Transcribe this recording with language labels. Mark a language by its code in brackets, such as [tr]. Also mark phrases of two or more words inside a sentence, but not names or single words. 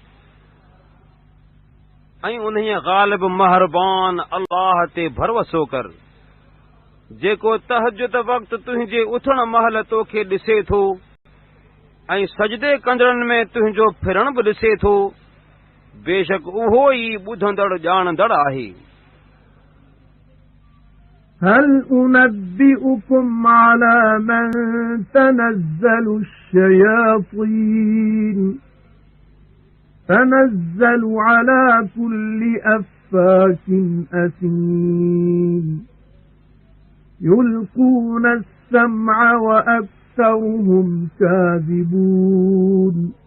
[sd] ऐं उन्हीअ ग़ालिब महरबान अल्लाह ते भरोसो कर जेको तहजुद वक़्तु तुंहिंजे उथण महल तोखे ॾिसे थो ऐं सजदे कंदड़नि में तुंहिंजो फिरण बि ॾिसे थो बेशक उहो ई ॿुधंदड़ ॼाणंदड़ आहे [ar] هل أنبئكم على من تنزل الشياطين تنزل على كل أفاك أثيم يلقون السمع وأكثرهم كاذبون